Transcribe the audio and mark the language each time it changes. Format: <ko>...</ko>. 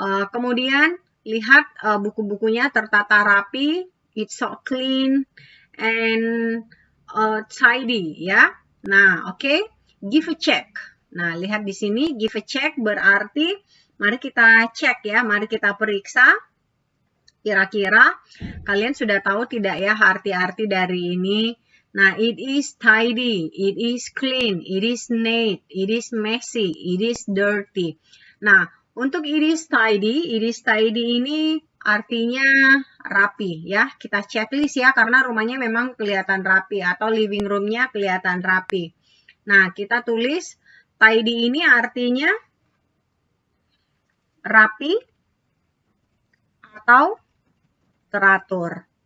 <id>Kemudian lihat buku-bukunya tertata rapi,</id> <en>it's so clean and tidy</en> <id>ya. Nah, oke,</id> <en>give a check.</en> <id>Nah, lihat di sini give a check berarti mari kita cek ya, mari kita periksa. Kira-kira kalian sudah tahu tidak ya arti-arti dari ini? Nah,</id> <en>it is tidy, it is clean, it is neat, it is messy, it is dirty.</en> <id>Nah, untuk</id> <en>it is tidy</en> <id>ini artinya rapi ya. Kita checklist ya, karena rumahnya memang kelihatan rapi atau living roomnya kelihatan rapi. Nah, kita tulis tidy ini artinya rapi atau teratur.</id>